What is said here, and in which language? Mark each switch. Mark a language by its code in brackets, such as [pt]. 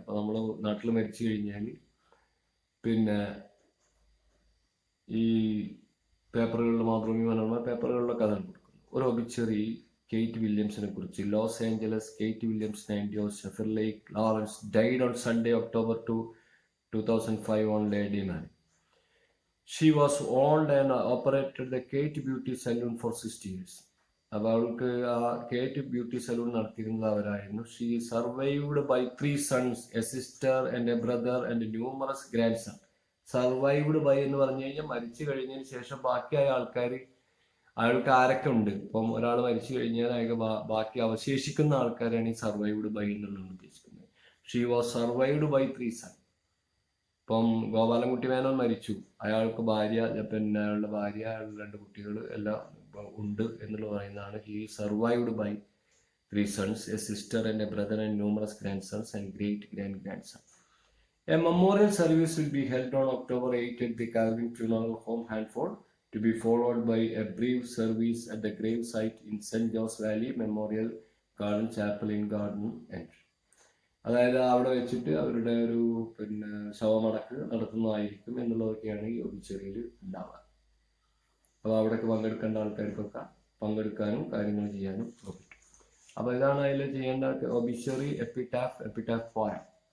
[ml] അപ്പൊ നമ്മൾ നാട്ടിൽ മരിച്ചു കഴിഞ്ഞാൽ ഈ പേപ്പറുകളിൽ, മാതൃഭൂമി മനോരമ പേപ്പറുകളിലൊക്കെ അതാണ് കൊടുക്കുന്നത്. ഒരു ഒബിച്വറി കേറ്റ് വില്യംസിനെ കുറിച്ച്. Loss Angeles, Kate Williams, 90 ഷെഫർ lake Lawrence, [en] died on Sunday, October 2, 2005 on Lady Man. She was owned and operated the Kate Beauty Salon for 60 years. [ml] അപ്പോൾ അവൾക്ക് ആ കേറ്റ് ബ്യൂട്ടി സലൂൺ നടത്തിയിരുന്നത് അവരായിരുന്നു. [en] She survived by 3 sons, a sister and a brother and numerous grand son. [ml] Survived by എന്ന് പറഞ്ഞു കഴിഞ്ഞാൽ മരിച്ചു കഴിഞ്ഞതിന് ശേഷം ബാക്കിയായ ആൾക്കാർ, അയാൾക്ക് ആരൊക്കെ ഉണ്ട്. ഇപ്പം ഒരാൾ മരിച്ചു കഴിഞ്ഞാൽ അയാൾക്ക് ബാക്കി അവശേഷിക്കുന്ന ആൾക്കാരാണ് ഈ സർവൈവ്ഡ് ബൈ എന്നുള്ളത് ഉദ്ദേശിക്കുന്നത്. [en] She was survived by 3 sons. [ml] ഇപ്പം ഗോപാലൻകുട്ടി മേനോൻ മരിച്ചു, അയാൾക്ക് ഭാര്യ, അയാളുടെ ഭാര്യ, അയാളുടെ 2 കുട്ടികൾ എല്ലാം ഉണ്ട് എന്നുള്ളത് പറയുന്നതാണ്. [en] He survived by 3 sons, a sister and a brother and numerous grand sons and great son. A memorial service will be held on October 8 at the Calvin Funeral Home, Hanford, to be followed by a brief service at the grave site in St. John's Valley Memorial Garden Chapel in Garden Entry. [ml] അതായത് അവിടെ വെച്ചിട്ട് അവരുടെ ഒരു ശവമടക്ക് നടത്തുന്നതായിരിക്കും എന്നുള്ളതൊക്കെയാണ് ഈ ഒബിച്വറിയിൽ ഉണ്ടാവുക. അപ്പോൾ അവിടേക്ക് പങ്കെടുക്കേണ്ട ആൾക്കാർക്കൊക്കെ പങ്കെടുക്കാനും കാര്യങ്ങൾ ചെയ്യാനും പറ്റും. അപ്പോൾ ഇതാണ് അതിൽ ചെയ്യേണ്ട ഒബിച്വറി, എപ്പിറ്റാഫ് പോയം.